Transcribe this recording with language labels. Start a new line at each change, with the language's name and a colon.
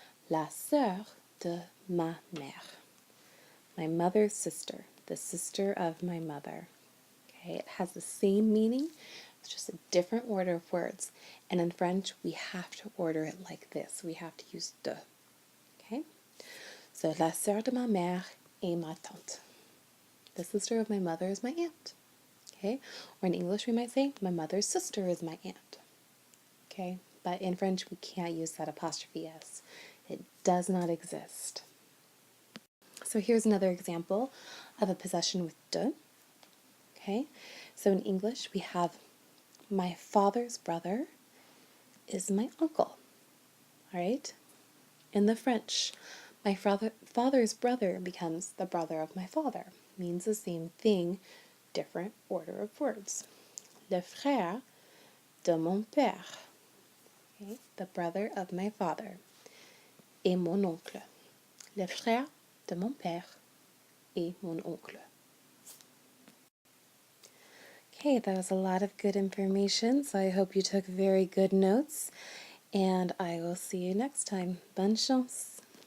French: La sœur de ma mère.
English: My mother's sister, the sister of my mother. Okay? It has the same meaning, it's just a different order of words. And in French, we have to order it like this. We have to use de. Okay?
French: So, la sœur de ma mère est ma tante.
English: The sister of my mother is my aunt. Okay? Or in English, we might say, my mother's sister is my aunt. Okay? But in French, we can't use that apostrophe S. It does not exist. So here's another example of a possession with de. Okay? So in English, we have my father's brother is my uncle. All right? In the French, my father's brother becomes the brother of my father. Means the same thing, different order of words.
French: Le frère de mon père. Okay?
English: The brother of my father.
French: Et mon oncle. Le frère de mon père et mon oncle.
English: Okay, that was a lot of good information, so I hope you took very good notes, and I will see you next time.
French: Bonne chance!